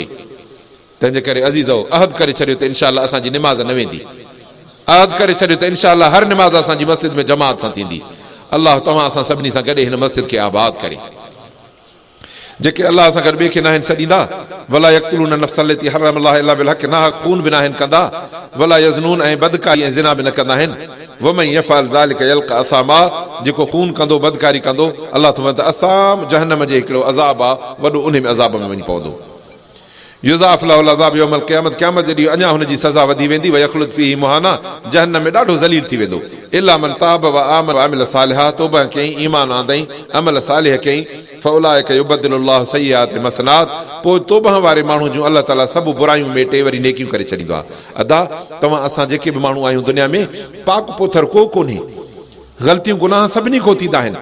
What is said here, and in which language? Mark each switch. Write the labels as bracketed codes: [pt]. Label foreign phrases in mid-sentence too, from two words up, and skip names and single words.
[sd] तंहिंजे करे अज़ीज़ो अहद करे छॾियो त [ar] إن شاء الله [sd] असांजी निमाज़ न वेंदी। अहद करे छॾियो त [ar] إن شاء الله [sd] हर निमाज़ असांजी मस्जिद में जमात सां थींदी। अल्लाह तव्हां असां सभिनी सां गॾु हिन मस्जिद खे आबाद करे। जेके अल्लाह सां गॾु ॿिए खे न आहिनि सॾींदा, [ar] ولا يقتلون النفس التي حرم الله إلا بالحق, [sd] नाहक़ खून बि न आहिनि कंदा, [ar] ولا يزنون, [sd] ऐं बदकारी ऐं ज़िना बि न कंदा आहिनि। [ar] ومن يفعل ذلك يلق أثاما, [sd] जेको खून कंदो, बदकारी कंदो, अल्लाह त असाम जहन्नम जे हिकिड़ो अज़ाब आहे वॾो, उन में अज़ाब में वञी पवंदो। [ar] يضاعف له العذاب يوم القيامة, [sd] क़यामत जे ॾींहुं अञा हुनजी सज़ा वधी वेंदी। [ar] ويخلد فيه مهانا, [sd] जहन्नम में ॾाढो ज़लील थी वेंदो। [ar] إلا من تاب وآمن وعمل صالحا, [sd] तौबा कयईं, ईमान आंदई, अमल सालिह कयईं, [ar] فأولئك يبدل الله سيئاتهم حسنات, [sd] पोइ तौबा वारे माण्हू जूं अल्लाह ताला सभु बुरायूं मेटे वरी नेकियूं करे छॾींदो आहे। अदा तव्हां असां जेके बि माण्हू आहियूं दुनिया में, पाक पोथर को कोन्हे, ग़लतियूं गुनाह सभिनी खां थींदा आहिनि।